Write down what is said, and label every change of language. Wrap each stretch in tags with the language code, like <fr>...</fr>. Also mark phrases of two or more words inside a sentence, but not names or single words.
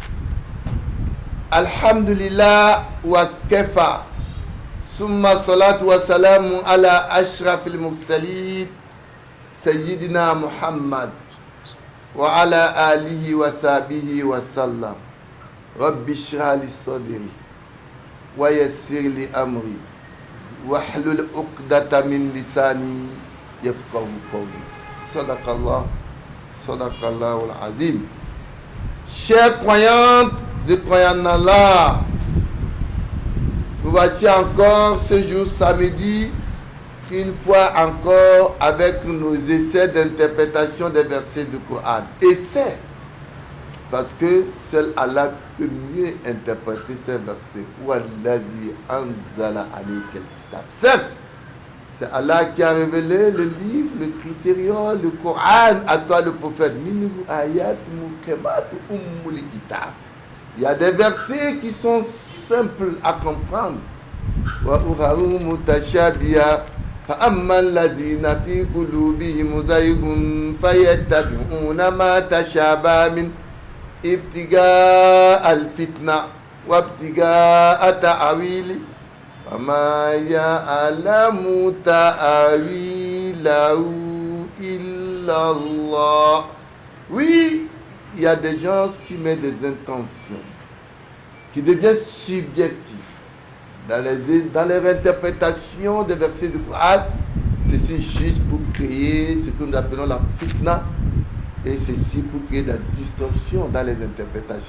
<ar>الحمد لله وكفى ثم الصلاة والسلام على أشرف المرسلين سيدنا محمد وعلى آله وصحبه وسلم. رب اشرح لي صدري ويسر لي أمري واحلل عقدة من لساني يفقهوا قولي. صدق الله العظيم.</ar> <fr>Chers croyantes et croyants en Allah, nous voici encore ce jour samedi, une fois encore avec nos essais d'interprétation des versets du Coran. Essais, parce que seul Allah peut mieux interpréter ces versets.</fr> <ar>والذي أنزل عليك الكتاب.</ar> <fr>Certes, c'est Allah qui a révélé le livre, le critérium, le Coran à toi le prophète.</fr> <ar>منه آيات محكمات أم الكتاب.</ar> <fr>Il y a des versets qui sont simples à comprendre.</fr> <ar>وأخر متشابهات. فأما الذين في قلوبهم زيغ فيتبعون ما تشابه من ابتغاء الفتنة وابتغاء تأويل وما يعلم تأويله إلا الله.</ar> <fr>Oui, il y a des gens qui mettent des intentions qui deviennent subjectifs dans les interprétations des versets du Coran. Ceci juste pour créer ce que nous appelons la fitna. Et ceci pour créer de la distorsion dans les interprétations.</fr>